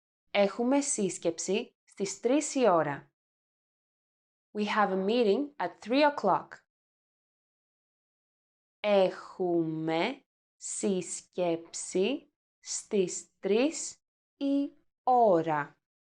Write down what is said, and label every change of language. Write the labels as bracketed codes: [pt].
[el] Έχουμε σύσκεψη στις 3 η ώρα. [en] We have a meeting at 3 o'clock. [el] Έχουμε σύσκεψη στις 3 η ώρα.